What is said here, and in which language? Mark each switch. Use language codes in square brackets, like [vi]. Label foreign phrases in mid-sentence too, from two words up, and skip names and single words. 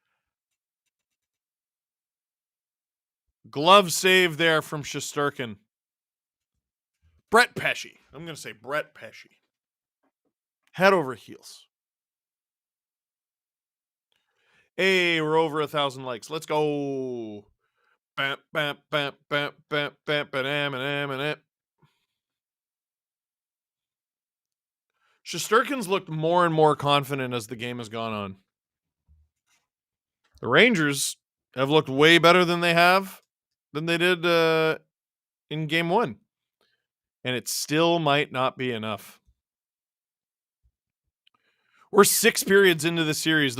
[en] Glove save there from Shesterkin. Brett Pesce. I'm going to say Brett Pesce. Head over heels. Hey, we're over 1,000 likes. Let's go. Bam, bam, bam, bam, bam, bam, bam, bam. Shesterkin's looked more and more confident as the game has gone on. The Rangers have looked way better than they did in game 1. And it still might not be enough. We're 6 periods into the series.